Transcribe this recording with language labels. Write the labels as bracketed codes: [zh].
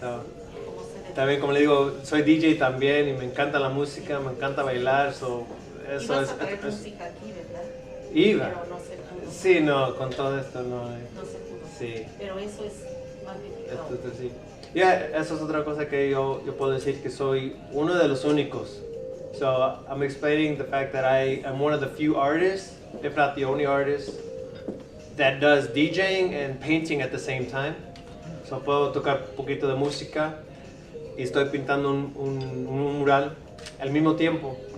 [es] So, también, como le digo, soy DJ también y me encanta la música, me encanta bailar. So, eso Ibas a traer música aquí, ¿verdad? Iba. Pero no se pudo. Sí, no, con todo esto no. No se pudo. Sí. Pero eso es magnífico. Esto sí. Ya, eso es otra cosa que yo puedo decir, que soy uno de los únicos. [en] So I'm explaining the fact that I am one of the few artists, if not the only artist, that does DJing and painting at the same time. [es] So puedo tocar un poquito de música y estoy pintando un mural al mismo tiempo.